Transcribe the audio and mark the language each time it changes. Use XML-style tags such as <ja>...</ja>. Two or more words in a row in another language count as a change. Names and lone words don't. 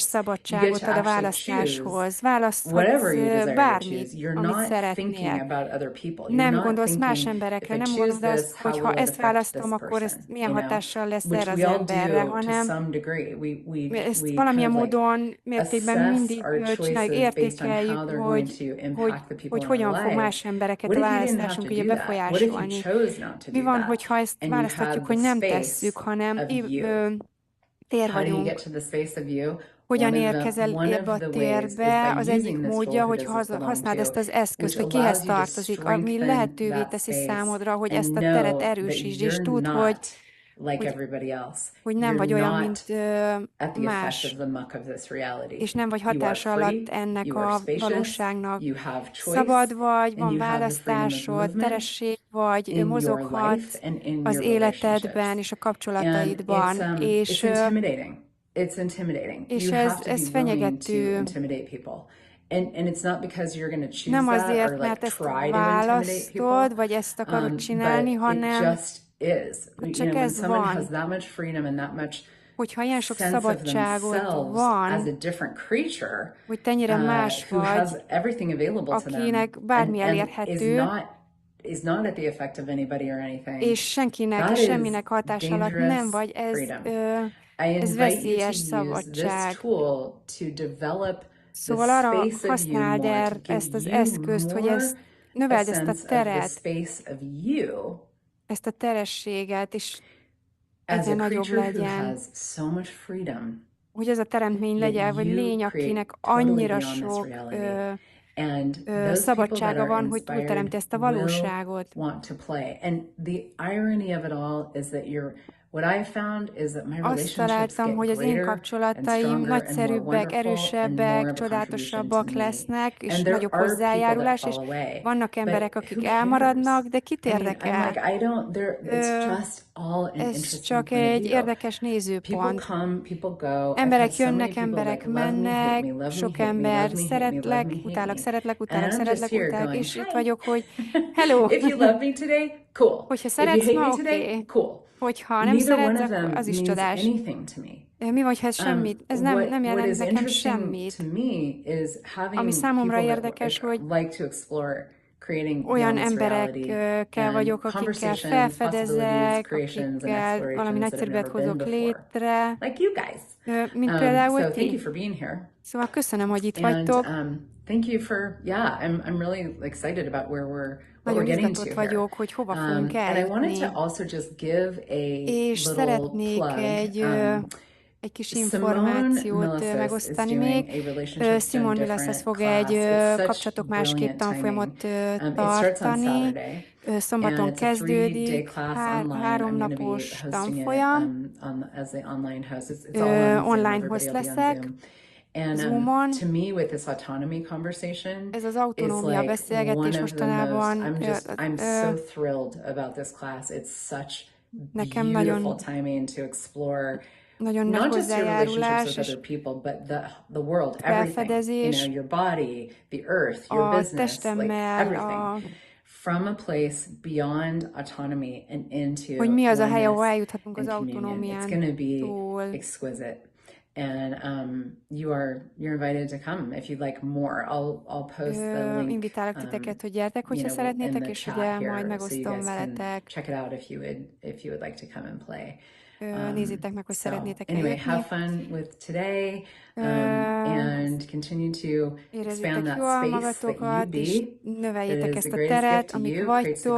<en>choice. You get</en> <hu>szabadságot</hu> <en>to</en> <hu>ad a</hu> <en>actually choose</en> <hu>választáshoz.</hu> <en>whatever</en> <hu>Választhatsz</hu> <en>you desire to</en> <hu>bármit,</hu> <en>choose. You're</en> <hu>amit</hu> <en>not thinking</en> <hu>szeretnél.</hu> <en>about other people. You're</en> <hu>Nem</hu> <en>not</en> <hu>gondolsz más</hu> <en>thinking, if</en> <hu>emberekre,</hu> <en>I</en> <hu>nem</hu> <en>choose</en> <hu>gondolsz,</hu> <en>this,</en> <hu>hogy</hu> <en>how</en> <hu>ha</hu> <en>will it</en> <hu>ezt</hu> <en>affect this</en> <hu>választom, akkor ez</hu> <en>person?</en> <hu>milyen hatással lesz</hu> <en>Which</en> <hu>erre az</hu> <en>we all</en> <hu>emberre,</hu> <en>do to</en> <hu>hanem</hu> <en>some degree.</en> <hu>ezt</hu> <en>We kind</en> <hu>valamilyen</hu> <en>of like</en> <hu>módon, mértékben</hu> <en>assess</en> <hu>mindig</hu> <en>our</en> <hu>csináljuk,</hu> <en>choices based on how</en> <hu>értékeljük,</hu> <en>they're going to impact the people</en> <hu>hogy</hu> <en>in our</en> <hu>hogyan fog</hu> <en>lives.</en> <hu>más embereket</hu> <en>What</en> <hu>a</hu> <en>if you didn't have</en> <hu>választásunk</hu> <en>to</en> <hu>ugye</hu> <en>do that? What if you</en> <hu>befolyásolni.</hu> <en>chose not to</en> <hu>Mi</hu> <en>do</en> <hu>van,</hu> <en>that?</en> <hu>hogyha ezt</hu> <en>And you</en> <hu>választhatjuk,</hu> <en>had</en> <hu>hogy</hu> <en>the</en> <hu>nem</hu> <en>space</en> <hu>tesszük, hanem</hu> <en>of you.</en> <hu>tér</hu> <en>How do you get</en> <hu>vagyunk?</hu> <en>to the space of you?</en> <hu>Hogyan érkezel</hu> <en>One</en> <hu>ebbe</hu> <en>of</en> <hu>a</hu> <en>the ways is</en> <hu>térbe?</hu> <en>by</en> <hu>Az egyik</hu> <en>using this</en> <hu>módja,</hu> <en>tool, who</en> <hu>hogy</hu> <en>does this belong</en> <hu>használd</hu> <en>to,</en> <hu>ezt az eszközt,</hu> <en>which</en> <hu>hogy kihez</hu> <en>allows you to</en> <hu>tartozik, ami</hu> <en>strengthen</en> <hu>lehetővé</hu> <en>that</en> <hu>teszi</hu> <en>space</en> <hu>számodra, hogy</hu> <en>and</en> <hu>ezt a teret</hu> <en>know that</en> <hu>erősítsd, és</hu> <en>you're</en> <hu>tudd,</hu> <en>not like</en> <hu>hogy,</hu> <en>everybody else.</en> <hu>hogy nem vagy</hu> <en>You're</en> <hu>olyan,</hu> <en>not</en> <hu>mint</hu> <en>at the effect of</en> <hu>más,</hu> <en>the muck of this reality.</en> <hu>és nem vagy</hu> <en>You are</en> <hu>hatása</hu> <en>free,</en> <hu>alatt ennek</hu> <en>you are</en> <hu>a</hu> <en>spacious,</en> <hu>valóságnak.</hu> <en>you have choice,</en> <hu>Szabad vagy,</hu> <en>and</en> <hu>van</hu> <en>you have the freedom of</en> <hu>választásod,</hu> <en>movement</en> <hu>teresség vagy,</hu> <en>in your life</en> <hu>mozoghatsz</hu> <en>and in</en> <hu>az</hu> <en>your relationships.</en> <hu>életedben és a</hu> <en>And</en> <hu>kapcsolataidban,</hu> <en>it's intimidating. It's intimidating.</en> <hu>és</hu> <en>You have to</en> <hu>ez</hu> <en>be willing to</en> <hu>fenyegető.</hu> <en>intimidate people. And it's not because you're going to choose</en> <hu>Nem</hu> <en>that or</en> <hu>azért,</hu> <en>like</en> <hu>mert ezt</hu> <en>try to intimidate</en> <hu>választod,</hu> <en>people,</en> <hu>vagy ezt akarod</hu> <en>but</en> <hu>csinálni,</hu> <en>it</en> <hu>hanem</hu> <en>just is.</en> <hu>csak</hu> <en>When</en> <hu>ez</hu> <en>someone has</en> <hu>van.</hu> <en>that much freedom and that much</en> <hu>Hogyha ilyen sok</hu> <en>sense of</en> <hu>szabadságot</hu> <en>themselves as a</en> <hu>van,</hu> <en>different creature,</en> <hu>hogy te ennyire más</hu> <en>who has</en> <hu>vagy,</hu> <en>everything available to them,</en> <hu>akinek bármi</hu> <en>and</en> <hu>elérhető,</hu> <en>is not at the effect of anybody or anything,</en> <hu>és senkinek</hu> <en>that</en> <hu>és</hu> <en>is</en> <hu>semminek hatás alatt nem</hu> <en>dangerous</en> <hu>vagy,</hu> <en>freedom. I</en> <hu>ez</hu> <en>invite you</en> <hu>veszélyes</hu> <en>to use this</en> <hu>szabadság.</hu> <en>tool to develop the</en> <hu>Szóval arra</hu> <en>space of you</en> <hu>használd</hu> <en>more, to give</en> <hu>ezt az</hu> <en>you</en> <hu>eszközt, hogy</hu> <en>more a</en> <hu>növeld ezt a</hu> <en>sense of the</en> <hu>teret,</hu> <en>space of you</en> <hu>ezt a terességet, és</hu> <en>as</en> <hu>egyre</hu> <en>a</en> <hu>nagyobb</hu> <en>creature who</en> <hu>legyen.</hu> <en>has so much freedom</en> <hu>Hogy ez a teremtmény</hu> <en>that</en> <hu>legyen, vagy</hu> <en>you</en> <hu>lény,</hu> <en>create</en> <hu>akinek</hu> <en>totally</en> <hu>annyira</hu> <en>beyond this</en> <hu>sok</hu> <en>reality. And those people that</en> <hu>szabadsága</hu> <en>are</en> <hu>van, hogy</hu> <en>inspired</en> <hu>túlteremti ezt a</hu> <en>will</en> <hu>valóságot.</hu> <en>want to play. And the irony of it all is that what I've found is that my</en> <hu>Azt</hu> <en>relationships</en> <hu>találtam,</hu> <en>get</en> <hu>hogy az én</hu> <en>greater and</en> <hu>kapcsolataim</hu> <en>stronger and more</en> <hu>nagyszerűbbek,</hu> <en>wonderful and more</en> <hu>erősebbek,</hu> <en>of a contribution to</en> <hu>csodálatosabbak</hu> <en>me.</en> <hu>lesznek, és</hu> <en>And there</en> <hu>nagyobb</hu> <en>are people that</en> <hu>hozzájárulás, és</hu> <en>fall away.</en> <hu>vannak</hu> <en>But</en> <hu>emberek,</hu> <en>who</en> <hu>akik</hu> <en>cares?</en> <hu>elmaradnak, de kit</hu> <en>I'm</en> <hu>érdekel?</hu> <en>like, it's just all an</en> <hu>Ez</hu> <en>interesting</en> <hu>csak</hu> <en>point of</en> <hu>egy</hu> <en>view.</en> <hu>érdekes</hu> <en>People</en> <hu>nézőpont.</hu> <en>come, people go. I've had</en> <hu>Emberek</hu> <en>so many</en> <hu>jönnek,</hu> <en>people</en> <hu>emberek</hu> <en>that love me, hate</en> <hu>mennek,</hu> <en>me, love me,</en> <hu>sok</hu> <en>hate me,</en> <hu>ember</hu> <en>love me, hate me, love me,</en> <hu>szeretlek,</hu> <en>hate</en> <hu>utálok,</hu> <en>me.</en> <hu>szeretlek,</hu> <en>And</en> <hu>utálok,</hu> <en>I'm just</en> <hu>szeretlek,</hu> <en>here</en> <hu>utálok,</hu> <en>going,</en> <hu>és itt</hu> <en>hi.</en> <hu>vagyok, hogy hello!</hu> <en>If you love me today, cool.</en> <hu>Hogyha</hu> <en>If you</en> <hu>szeretsz</hu> <en>hate</en> <hu>ma,</hu> <en>me today,</en> <hu>oké.</hu> <en>cool.</en> <hu>Hogyha nem</hu> <en>Neither one</en> <hu>szeretsz,</hu> <en>of</en> <hu>akkor</hu> <en>them</en> <hu>az is</hu> <en>means</en> <hu>csodás.</hu> <en>anything to me.</en> <hu>Mi van, ha ez semmit? Ez nem</hu> <en>What</en> <hu>jelent</hu> <en>is</en> <hu>nekem</hu> <en>interesting</en> <hu>semmit.</hu> <en>to me is having</en> <hu>Ami számomra</hu> <en>people that</en> <hu>érdekes, hogy</hu> <en>like to explore creating</en> <hu>olyan</hu> <en>beyond this reality</en> <hu>emberekkel</hu> <en>and</en> <hu>vagyok, akikkel</hu> <en>conversations, possibilities,</en> <hu>felfedezek,</hu> <en>creations, and</en> <hu>akikkel valami</hu> <en>explorations that have</en> <hu>nagyszerűbbet</hu> <en>never been</en> <hu>hozok</hu> <en>before.</en> <hu>létre,</hu> <en>Like you guys.</en> <hu>mint például</hu> <en>So thank you</en> <hu>ti.</hu> <en>for being here.</en> <hu>Szóval köszönöm, hogy itt</hu> <en>And</en> <hu>vagytok.</hu> <en>thank you for, I'm really excited about what we're</en> <hu>Nagyon</hu> <en>getting to</en> <hu>izgatott</hu> <en>here.</en> <hu>vagyok, hogy hova fogunk</hu> <en>And I wanted</en> <hu>eljutni.</hu> <en>to also just give a</en> <hu>És</hu> <en>little</en> <hu>szeretnék</hu> <en>plug.</en> <hu>egy egy kis</hu> <en>Simone</en> <hu>információt</hu> <en>Milasas is</en> <hu>megosztani</hu> <en>doing</en> <hu>még.</hu> <en>a relationship done</en> <hu>Simon Milasas</hu> <en>different</en> <hu>fog egy</hu> <en>class. It's such</en> <hu>kapcsolatok másképp</hu> <en>brilliant timing.</en> <hu>tanfolyamot</hu> <en>It starts on</en> <hu>tartani.</hu> <en>Saturday, and</en> <hu>Szombaton</hu> <en>it's a 3-day</en> <hu>kezdődik,</hu> <en>class online. I'm going to be</en> <hu>háromnapos</hu> <en>hosting it</en> <hu>tanfolyam.</hu> <en>as the online host. It's all on Zoom.</en> <hu>Online</hu> <en>Everybody</en> <hu>host</hu> <en>will be on</en> <hu>leszek,</hu> <en>Zoom. And</en> <hu>Zoomon.</hu> <en>to me, with this autonomy conversation,</en> <hu>Ez az</hu> <en>is</en> <hu>autonómia</hu> <en>like one</en> <hu>beszélgetés</hu> <en>of the most,</en> <hu>mostanában</hu> <en>I'm so thrilled about this class. It's such</en> <hu>nekem</hu> <en>beautiful</en> <hu>nagyon,</hu> <en>timing to explore</en> <hu>nagyon nagy</hu> <en>not just your relationships</en> <hu>hozzájárulás</hu> <en>with</en> <hu>és</hu> <en>other people, but the world, everything.</en> <hu>felfedezés</hu> <en>Your body, the earth, your</en> <hu>a</hu> <en>business, like</en> <hu>testemmel,</hu> <en>everything. From a place beyond autonomy and</en> <hu>hogy</hu> <en>into</en> <hu>mi az a hely, ahol</hu> <en>oneness</en> <hu>eljuthatunk az</hu> <en>and communion. It's going to be</en> <hu>autonómiántól.</hu> <en>exquisite. And you're invited to come if you'd like more. I'll post the link</en> <hu>Invitálok titeket, hogy gyertek, hogyha</hu> <en>in</en> <hu>szeretnétek,</hu> <en>the</en> <hu>és</hu> <en>chat</en> <hu>ugye majd</hu> <en>here, so you</en> <hu>megosztom</hu> <en>guys can</en> <hu>veletek.</hu> <en>check it out if you would like to come and play.</en> <hu>Nézzétek meg, hogy</hu> <en>So</en> <hu>szeretnétek</hu> <en>anyway,</en> <hu>eljutni.</hu> <en>have fun with today, and continue to expand</en> <hu>Érezzétek</hu> <en>that</en> <hu>jól</hu> <en>space that you</en> <hu>magatokat, és</hu> <en>be.</en> <hu>növeljétek</hu> <en>That is</en> <hu>ezt</hu> <en>the</en> <hu>a</hu> <en>greatest gift</en> <hu>teret,</hu> <en>to</en> <hu>amik</hu> <en>you, creates the</en>